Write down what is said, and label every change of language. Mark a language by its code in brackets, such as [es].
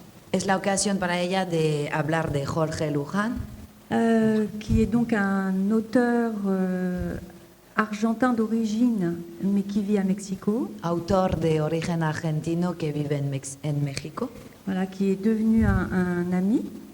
[es] Es la ocasión para ella de hablar de Jorge Luján. [fr] Qui est donc un auteur argentin d'origine, mais qui vit à Mexico. [es] Autor de origen argentino que vive en México. [fr] Voilà, qui est devenu un ami.